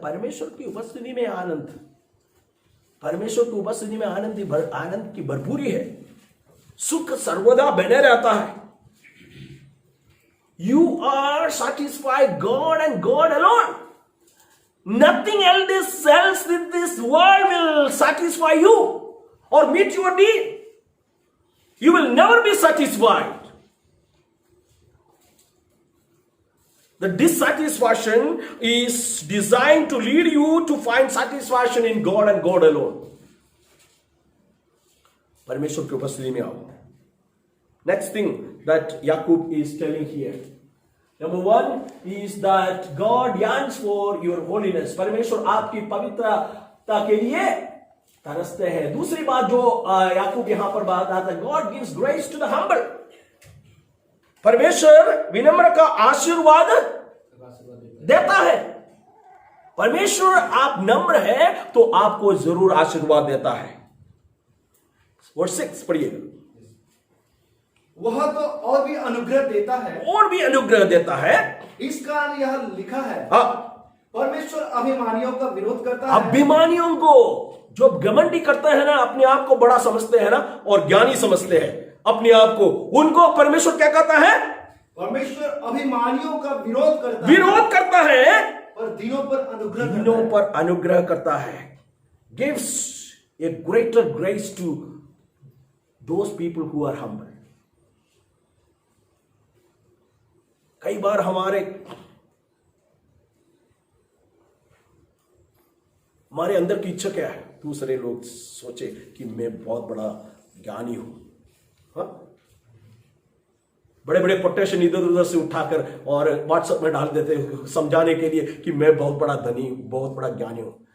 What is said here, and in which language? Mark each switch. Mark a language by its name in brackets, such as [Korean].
[Hindi] परमेश्वर की उपस्थिति में आनंद, परमेश्वर की उपस्थिति में आनंद की भरपूरी है. सुख सर्वदा बने रहता है. [English] You are satisfied God and God alone. Nothing else in this world will satisfy you or meet your need. You will never be satisfied. The dissatisfaction is designed to lead you to find satisfaction in God and God alone. [Hindi] परमेश्वर की उपस्थिति में आओ. [English] Next thing that Jacob is telling here. Number one is that God yearns for your holiness. [Hindi] परमेश्वर आपकी पवित्रता के लिए तरसते हैं. दूसरी बात जो याकूब यहां पर बात आता है, [English] God gives grace to the humble. [Hindi] परमेश्वर विनम्र का आशीर्वाद देता है. परमेश्वर आप नम्र है तो आपको जरूर आशीर्वाद देता है. वर्स 6 पढ़िएगा. वह तो और भी अनुग्रह देता है, और भी अनुग्रह देता है. इस कारण यह लिखा है, परमेश्वर अभिमानियों का विरोध करता है. अभिमानियों को, जो घमंडी करते हैं ना, अपने आप को बड़ा समझते हैं ना और ज्ञानी समझते हैं अपने आप को, उनको परमेश्वर क्या कहता है? परमेश्वर अभिमानियों का विरोध करता है, पर दिनों पर अनुग्रह करता है. [English] Gives a greater grace to those people who are humble. [Hindi] कई बार हमारे अंदर की इच्छा क्या है? दूसरे लोग सोचे कि मैं बहुत बड़ा ज्ञानी हूं. बड़े बड़े कोटेशन इधर उधर से उठाकर और व्हाट्सएप में डाल देते समझाने के लिए कि मैं बहुत बड़ा धनी, बहुत बड़ा ज्ञानी हूं.